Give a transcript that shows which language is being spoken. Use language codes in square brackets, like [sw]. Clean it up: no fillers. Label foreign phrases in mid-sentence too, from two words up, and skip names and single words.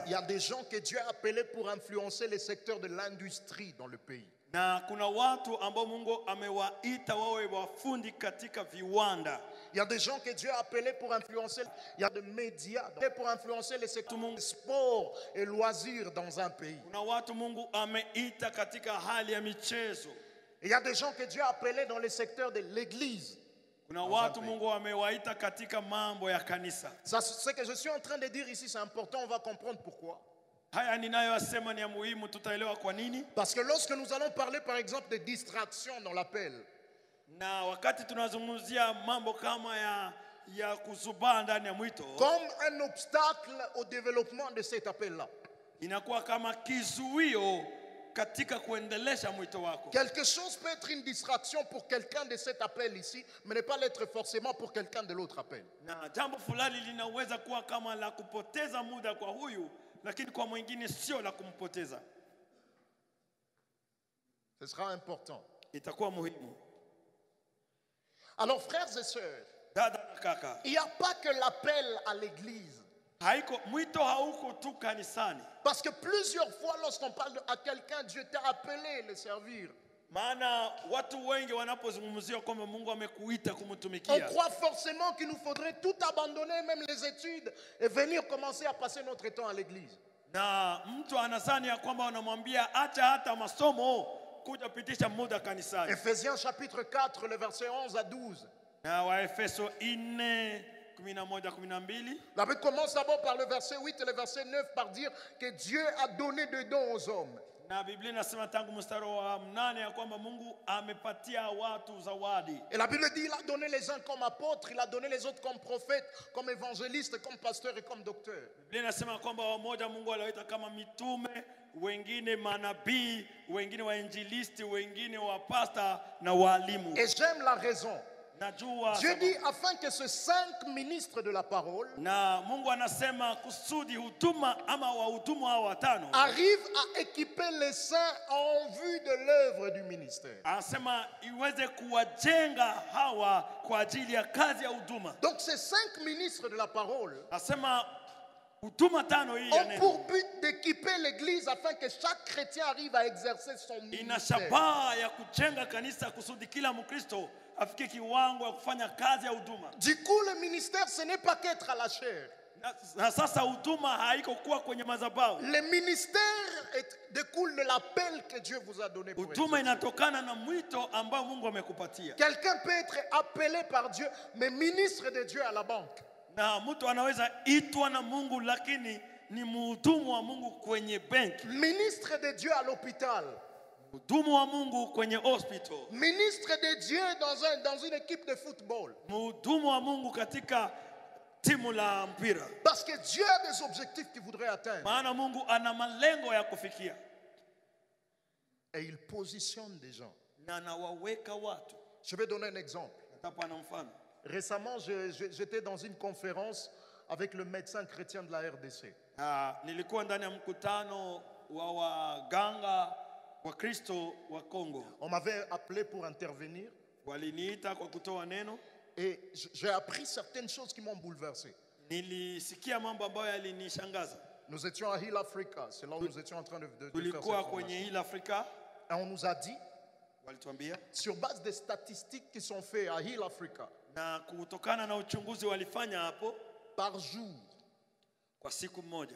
[fr] Il y a des gens que Dieu a appelés pour influencer les secteurs de l'industrie dans le pays. [sw] Na kuna watu ambao Mungu amewaita wawe wafundi katika viwanda. [fr] Il y a des gens que Dieu a appelés pour influencer, il y a des médias pour influencer les secteurs de sport et loisirs dans un pays. [sw] Kuna watu Mungu ameita katika hali ya michezo. [fr] Il y a des gens que Dieu a appelés dans les secteurs de l'église. [sw] Kuna watu Mungu amewaita katika mambo ya kanisa. [fr] Ça, ce que je suis en train de dire ici, c'est important, on va comprendre pourquoi. [sw] Haya ninayoyasema ni ya muhimu, tutaelewa kwa nini. [fr] Parce que lorsque nous allons parler par exemple de distraction dans l'appel, [sw] Na wakati tunazungumzia mambo kama ya kuzubaa ndani ya mwito, [fr] comme un obstacle au développement de cet appel-là. [sw] inakuwa kama kizuio katika kuendelesha mwito wako. [fr] Quelque chose peut être une distraction pour quelqu'un de cet appel ici, mais ne pas l'être forcément pour quelqu'un de l'autre appel. [sw] Na jambo fulani linaweza kuwa kama la kupoteza muda kwa huyu, lakini kwa mwingine sio la kumpoteza. [fr] Ce sera important. [sw] Itakuwa muhimu. [fr] Alors frères et sœurs, [sw] Dada na kaka, [fr] il n'y a pas que l'appel à l'église. [sw] Haiko mwito hauko tu kanisani. [fr] Parce que plusieurs fois, lorsqu'on parle à quelqu'un, Dieu t'a appelé à le servir. [sw] Maana watu wengi wanapozungumzia kwamba Mungu amekuita [fr] On [sw] kumtumikia, [fr] croit forcément qu'il nous faudrait tout abandonner, même les études, et venir commencer à passer notre temps à l'église. [sw] na mtu anazani ya kwamba unamwambia acha hata masomo kuja pitisha muda kanisani. [fr] Ephésiens chapitre 4, le verset 11 à 12. [sw] Na Waefeso 4:11-12. [fr] La Bible commence d'abord par le verset 8 et le verset 9 par dire que Dieu a donné des dons aux hommes. [sw] Na Biblia inasema tangu mstari wa 8 ya kwamba Mungu amepatia watu zawadi. [fr] Et la Bible dit il a donné les uns comme apôtres, il a donné les autres comme prophètes, comme évangélistes, comme pasteurs et comme docteurs. [sw] Biblia inasema kwamba wamoja Mungu aliwaita kama mitume, wengine manabii, wengine wainjilisti, wengine wapasta na walimu. [fr] Et j'aime la raison. [sw] Najua [fr] Dieu dit afin que ces 5 ministres de la parole [sw] na Mungu anasema kusudi huduma ama wahudumu hao watano [fr] arrivent à équiper les saints en vue de l'œuvre du ministère. [sw] anasema iweze kuwajenga hawa kwa ajili ya kazi ya huduma. [fr] Donc ces 5 ministres de la parole [sw] Anasema huduma tano hii ya [fr] ont [sw] neno [fr] pour but d'équiper l'église afin que chaque chrétien arrive à exercer son [sw] ina [fr] ministère. [sw] shabaha ya kujenga kanisa kusudi kila Mkristo afike kiwango ya kufanya kazi ya huduma. [fr] Du coup, le ministère, ce n'est pas qu'être à la chair. [sw] Na sasa huduma haiko kuwa kwenye madhabahu. [fr] Le ministère découle de l'appel que Dieu vous a donné pour [sw] Huduma [fr] exercer. [sw] inatokana na mwito ambao Mungu amekupatia. [fr] Quelqu'un peut être appelé par Dieu, mais ministre de Dieu à la banque. [sw] Na mtu anaweza itwa na Mungu lakini ni mhudumu wa Mungu kwenye benki. [fr] Ministre de Dieu à l'hôpital. [sw] Mhudumu wa Mungu kwenye hospital. [fr] Ministre de Dieu dans une équipe de football. [sw] Mhudumu wa Mungu katika timu la mpira. [fr] Parce que Dieu a des objectifs qu'il voudrait atteindre. [sw] Maana Mungu ana malengo ya kufikia. [fr] Et il positionne des gens. [sw] Na anawaweka watu. [fr] Je vais donner un exemple. [sw] Natapa na mfano. [fr] Récemment, j'étais dans une conférence avec le médecin chrétien de la RDC. [sw] Nilikuwa ndani ya mkutano wa waganga wa Kristo wa Kongo. [fr] On m'avait appelé pour intervenir. [sw] Waliniita kwa kutoa neno. [fr] Et j'ai appris certaines choses qui m'ont bouleversé. [sw] Nilisikia mambo ambayo yalinishangaza. [fr] Nous étions à Hill Africa, c'est là où nous étions en train de faire cette [sw] Tulikuwa kwenye [fr] formation. [sw] Hill Africa. [fr] Et on nous a dit, [sw] Walituambia [fr] sur base des statistiques qui sont faites à Hill Africa, [sw] na kutokana na uchunguzi walifanya hapo [fr] par jour, [sw] kwa siku moja.